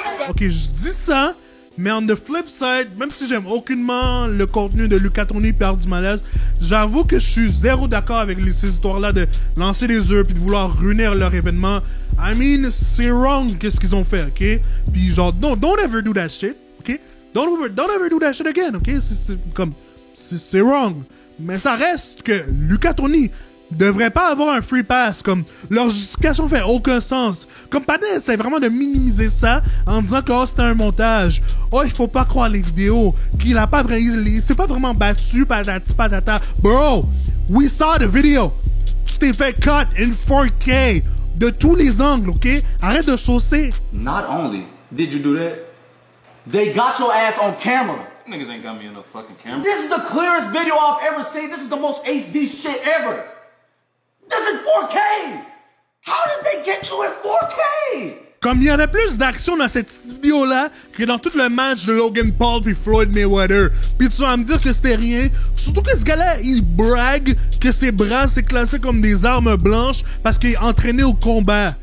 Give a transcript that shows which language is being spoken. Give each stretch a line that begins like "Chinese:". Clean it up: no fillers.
French: Ok, je dis ça, mais on the flip side, même si j'aime aucunement le contenu de Luca Toni et Art du Malaise, j'avoue que je suis zéro d'accord avec ces histoires-là de lancer des œufs puis de vouloir ruiner leur événement. I mean, c'est wrong qu'est-ce qu'ils ont fait, ok?
English: Puis genre, don't ever do that shit, ok? Don't ever do that shit again, ok?
French: C'est wrong. Mais ça reste que Luca Toni devrait pas avoir un free pass, comme leur justification fait aucun sens. Comme Panet essaie vraiment de minimiser ça en disant que c'était un montage. Oh, il faut pas croire les vidéos, qu'il a pas il s'est pas vraiment battu, patati patata. Bro, we saw the video. Tu t'es fait cut in 4K de tous les angles, ok? Arrête de saucer.
English: Not only did you do that, they got your ass on camera. Niggas ain't got me in no fucking camera. This is the clearest video I've ever seen. This is the most HD shit ever. This is 4K! How did they get you in 4K?
French: Comme il y avait plus d'action dans cette vidéo-là que dans tout le match de Logan Paul puis Floyd Mayweather. Puis tu vas me dire que c'était rien. Surtout que ce gars-là, il brague que ses bras, c'est classé comme des armes blanches parce qu'il est entraîné au combat.